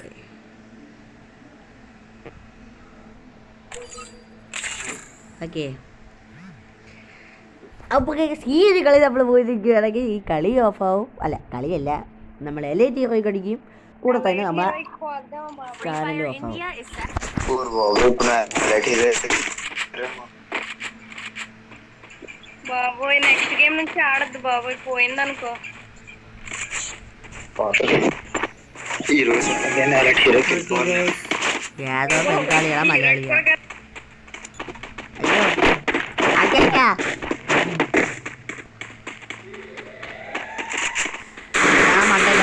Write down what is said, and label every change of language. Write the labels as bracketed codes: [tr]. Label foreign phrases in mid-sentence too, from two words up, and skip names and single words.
[ml] ഓക്കെ, അപ്പോൾ ഈ ഒരു കളി നമ്മൾ പോയിരിക്കുകയാണെങ്കിൽ ഈ കളി ഓഫാവും. അല്ല, കളിയല്ല, നമ്മൾ LAT പോയി കടിക്കും. കൂടെ തന്നെ നമ്മളെ ചാനലും ഓഫാവും. [te] బాబోయ్ [en] next game [te] నుంచి ఆడద్దు బాబోయ్, పోయిందనుకో. [ml] ഏതോ ബംഗാളിയാ മലയാളിയാ? അയ്യോ, ഞാൻ മണ്ടല്ലോ.